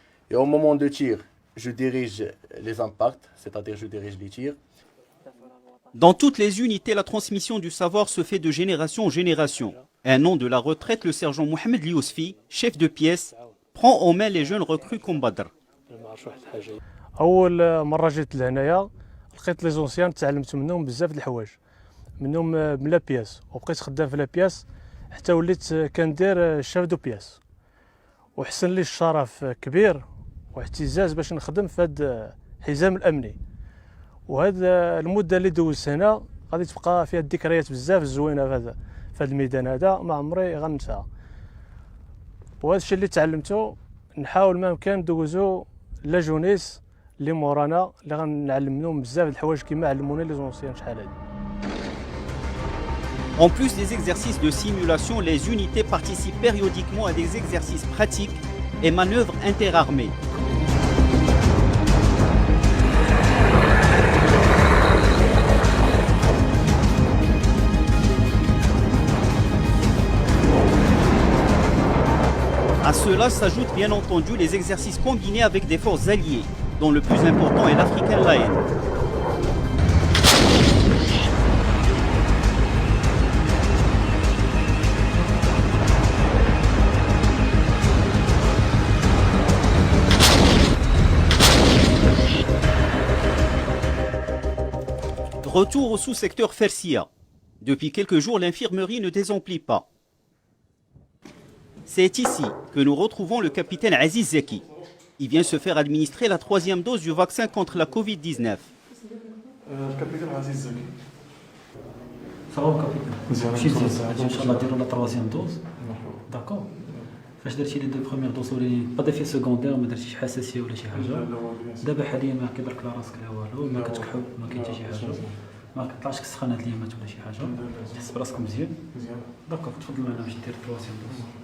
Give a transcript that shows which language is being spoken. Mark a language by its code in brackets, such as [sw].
[fr] Et au moment de tir, je dirige les impacts, c'est-à-dire je dirige les tirs. Dans toutes les unités, la transmission du savoir se fait de génération en génération. Un an de la retraite, le sergent Mohamed Liosfi, chef de pièce, prend en main les jeunes recrues comme Badr. [ar] أول مرة جيت لهنايا لقيت لي زونسيان تعلمت منهم بزاف د الحوايج منهم من لا بياس وبقيت خدام في لا بياس حتى وليت كندير شاف دو بياس وحسن لي الشرف كبير واعتزاز باش نخدم في هذا الحزام الامني وهذا المده اللي دوزت هنا غادي تبقى فيها الذكريات بزاف زوينه في هذا الميدان هذا ما عمري غننساها. وهذا الشيء اللي تعلمته نحاول ما امكن ندوزو لا جونيس اللي مورانا اللي غنعلم منهم بزاف د الحوايج كيما علمونا لي زونسيان شحال هادي. [fr] En plus des exercices de simulation, les unités participent périodiquement à des exercices pratiques et manœuvres interarmées. À cela s'ajoutent bien entendu les exercices combinés avec des forces alliées, dont le plus important est l'African Lion. Retour au sous-secteur Fersia. Depuis quelques jours, l'infirmerie ne désemplit pas. C'est ici que nous retrouvons le capitaine Aziz Zeki. Il vient se faire administrer la 3e dose du vaccin contre la Covid-19. Capitaine Aziz Zeki. Ça va capitaine. [ar] ماشي مزيان ان شاء الله نديروا لا 3e دوز. داكور. فاش درتي لي 2 بروميير دوز ولي با ديفي سكوندير ما درتيش حساسيه ولا شي حاجه. دابا حاليا ما كيضرك لا راسك لا والو ما كتكحل ما كاين حتى شي حاجه. ما كطلعش السخانه هاد اليامات ولا شي حاجه. تحس براسك مزيان. داكور تفضل معنا باش دير 3e دوز.